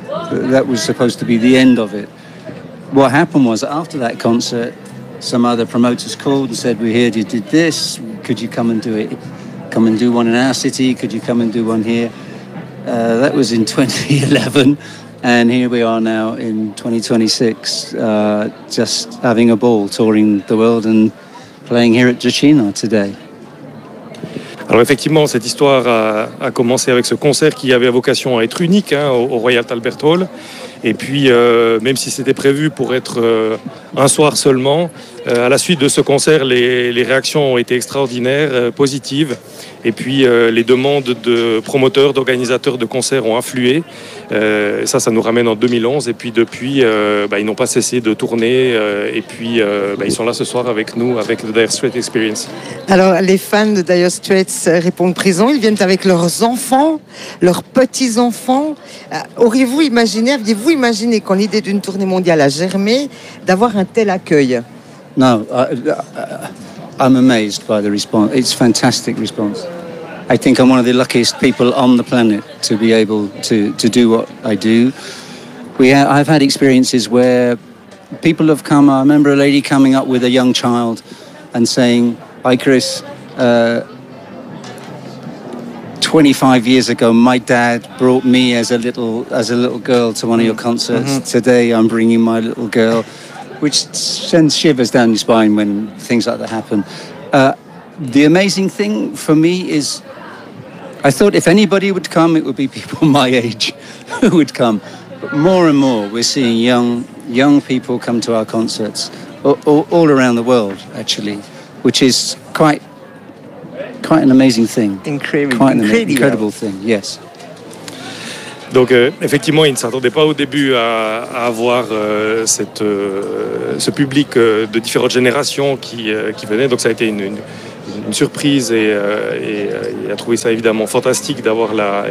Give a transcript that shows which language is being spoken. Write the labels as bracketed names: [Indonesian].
[English] That was supposed to be the end of it. What happened was, after that concert, some other promoters called and said, we heard you did this, could you come and do it? Come and do one in our city, could you come and do one here? That was in 2011, and here we are now in 2026, just having a ball, touring the world and playing here at Dricino today. [French] Alors effectivement, cette histoire a commencé avec ce concert qui avait vocation à être unique hein, au Royal Albert Hall. Et puis, même si c'était prévu pour être un soir seulement, à la suite de ce concert, les réactions ont été extraordinaires, positives. Et puis, les demandes de promoteurs, d'organisateurs de concerts ont afflué. Ça nous ramène en 2011. Et puis depuis, ils n'ont pas cessé de tourner. Ils sont là ce soir avec nous, avec The Dire Straits Experience. Alors, les fans de Dire Straits répondent présents. Ils viennent avec leurs enfants, leurs petits-enfants. Aviez-vous imaginé, quand l'idée d'une tournée mondiale a germé, d'avoir un tel accueil? [English] Non, I'm amazed by the response. It's a fantastic response. I think I'm one of the luckiest people on the planet to be able to do what I do. I've had experiences where people have come. I remember a lady coming up with a young child and saying, "Hi, Chris. 25 years ago, my dad brought me as a little girl to one of your concerts. Mm-hmm. Today, I'm bringing my little girl, which sends shivers down your spine when things like that happen. The amazing thing for me is, I thought if anybody would come, it would be people my age who would come. But more and more, we're seeing young people come to our concerts all around the world, actually, which is quite an amazing thing. Incredible thing, yes. [French] Donc, effectivement, ils ne s'attendaient pas au début à avoir ce public de différentes générations qui venaient. Donc, ça a été une surprise et il a trouvé ça évidemment fantastique d'avoir la.